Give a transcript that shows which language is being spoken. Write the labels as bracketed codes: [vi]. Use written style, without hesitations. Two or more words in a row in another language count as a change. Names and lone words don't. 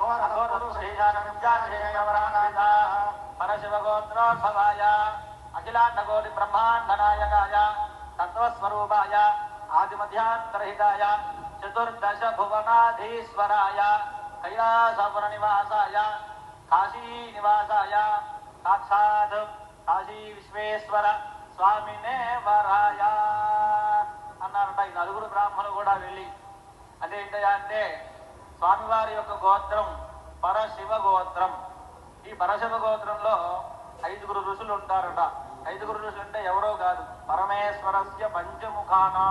[sa] परशिवगोत्रोद्भवाय अखिलाण्डकोटि ब्रह्माण्डनायकाय तत्त्वस्वरूपाय आदिमध्यान्तरहिताय चतुर्दश भुवनाधीश्वराय कैलासपुरनिवासाय काशीनिवासाय साक्षात् काशी विश्वेश्वर स्वामिने वराय అన్నారట. [te] ఈ నలుగురు బ్రాహ్మణులు కూడా వెళ్ళి అంటే ఏంటయ్యా అంటే స్వామివారి యొక్క గోత్రం పరశివ గోత్రం. ఈ పరశివ గోత్రంలో 5 ఋషులు ఉంటారట. 5 ఋషులు అంటే ఎవరో కాదు, [sa] परमेश्वरस्य पञ्चमुखानाम्.